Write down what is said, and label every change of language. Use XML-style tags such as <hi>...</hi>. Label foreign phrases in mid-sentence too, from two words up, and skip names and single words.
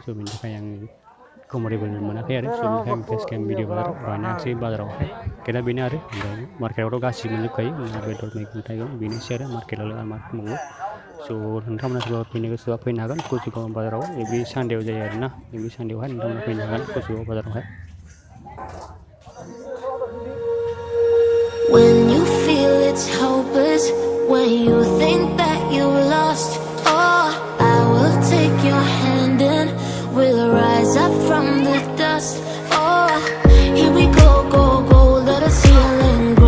<brx>स' बेनि थाखाय आङो कम्फर्टेबल मोनाखै आरो स' बेनि थाखाय आं</brx> <en>face cam video</en> <brx>बानायाखिसै बाजारावहाय। खोथा बेनो आरो ओमफ्राय मार्केटआवथ' गासिबो मोनजोबखायो ना बेदर मैगं थाइगं बेनोसै आरो मार्केटआवलाय आरो मा दंबावो। स' नोंथांमोना सोरबा फैनो गोसोबा फैनो हागोन KACHUGAON बाजाराव</brx> <en>every Sunday-आव</en> <brx>जायो आरोना।</brx> <en>every Sunday-आवहाय</en> <brx>नोंथांमोना फैनो हागोन KACHUGAON बाजारावहाय।</brx> <en>When you feel it's hopeless, when you think that you've lost, oh, I will take your hand and we'll rise up from the dust. Oh, here we go, go, go, let us heal and grow.</en>